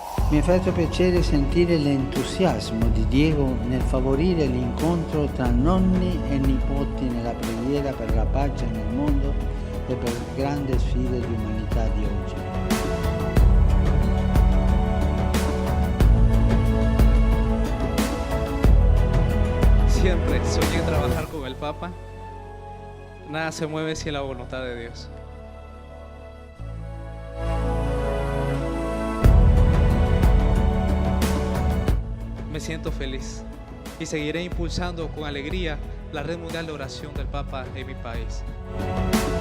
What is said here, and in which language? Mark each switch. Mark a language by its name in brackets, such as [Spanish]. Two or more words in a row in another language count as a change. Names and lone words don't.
[Italian] Mi ha fatto piacere sentire l'entusiasmo di Diego nel favorire l'incontro tra nonni e nipoti nella preghiera per la pace nel mondo e per le grandi sfide di umanità di oggi. [Spanish] Siempre soñé trabajar con el Papa. Nada se mueve sin la voluntad de Dios. Me siento feliz y seguiré impulsando con alegría la red mundial de oración del Papa en mi país.